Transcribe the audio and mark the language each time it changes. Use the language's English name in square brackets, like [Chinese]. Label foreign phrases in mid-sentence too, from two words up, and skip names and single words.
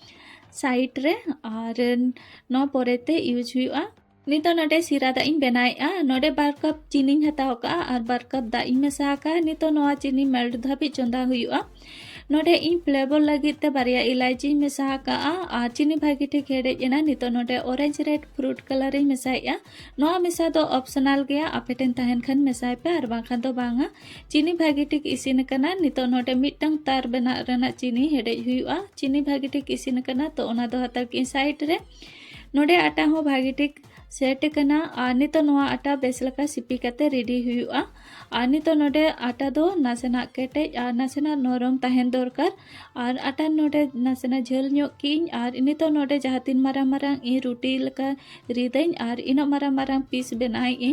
[Santali] साइड रे और नोआ पोरेते यूज हुआ नितो नोडे सिरा दा इन बनाया नोडे 2 कप चीनी हताव का और 2 कप दा इन मेसा का नितो नोआ चीनी मेल्ट धाबी चंदा हुआ नोडे इन फ्लेवर लगी ते बारिया इलायची मेसा का और चीनी भागी ठीक हेडेजना नितो नोडे [English] orange red fruit colour [Santali] इन मेसाया नोआ मेसा दो ऑप्शनल गया आपेटेन तहन खन मेसाय पे और बांखा दो बांगा चीनी भागी ठीक इसिन कना नितो नोडे मिटंग तार बना रेना चीनी हेडे हुआ चीनी भागी ठीक इसिन कना तो ओना दो हतर की साइड रे नोडे आटा हो भागी ठीक सेट कना और नितो नोआ आटा बेस लका सिपी काते रेडी हुआ और नितो नोडे आटा दो नासेना केटे और नासेना नरम तहन दरकार और आटा नोडे नासेना झेल ᱧᱚᱜ किन और नितो नोडे जहाँ तीन मारांग मारांग इन रोटी लका रिदाइन और इनो मारांग मारांग पीस बनाई इन